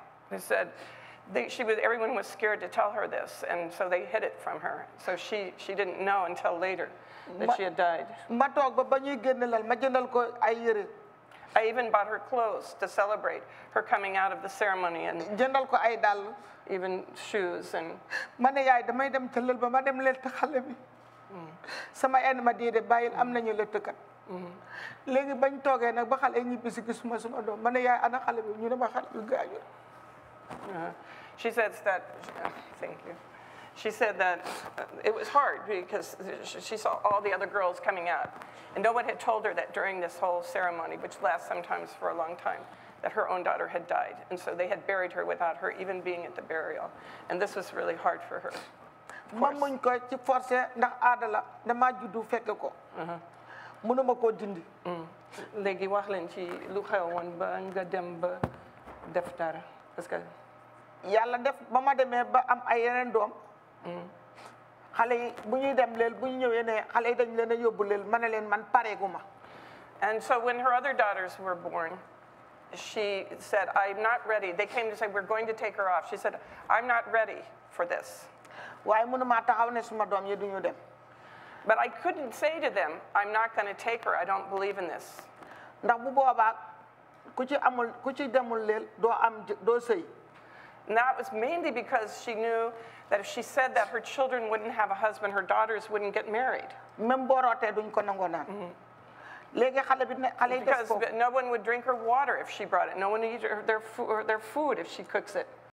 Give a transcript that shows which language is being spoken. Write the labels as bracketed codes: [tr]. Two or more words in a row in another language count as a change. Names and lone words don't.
[en] They said everyone was scared to tell her this, and so they hid it from her. So she didn't know until later that she had died. [wo] ma toog ba ñuy génne lal ma jëndal ko ay yére. [en] I even bought her clothes to celebrate her coming out of the ceremony, and [wo] jëndal ko ay dàll. [en] even shoes. And [wo] ma ne yaay damay dem ca lël ba ma dem lëtt xale bi. sama enn ma déedéet bàyyil am nañu lëttkat. léegi bañ toogee nag ba xale ñibbi si gisuma suma doom ma ne yaay ana xale bi ñu ne ma xale bi gaañu. [en] She says that, thank you. She said that it was hard because she saw all the other girls coming out. And no one had told her that during this whole ceremony, which lasts sometimes for a long time, that her own daughter had died. And so they had buried her without her even being at the burial. And this was really hard for her. [wo] ma muñ ko ci forcé ndax aada la dama juddu fekk ko. mënuma koo dindi. léegi wax leen ci lu xewoon ba nga dem ba def dara [fr] parce que [wo] yàlla def ba ma demee ba am ay yeneen doom. xale yi bu ñuy dem leel bu ñu ñëwee ne xale yi dañ leen a yóbbu leel ma ne leen man pareegu ma. [en] And so when her other daughters were born, she said, I'm not ready. They came to say, we're going to take her off. She said, I'm not ready for this. [wo] waaye mënuma taxaw ne suma doom yi duñu dem. [en] But I couldn't say to them, I'm not going to take her. I don't believe in this. [wo] ndax bu boobaa ku ci demul leel doo sëy. [en] And that was mainly because she knew that if she said that, her children wouldn't have a husband, her daughters wouldn't get married. [wo] même boo rootee duñ ko nangoo naan. léegi xale yi def ko. [en] Because no one would drink her water if she brought it. No one would eat their food if she cooks it.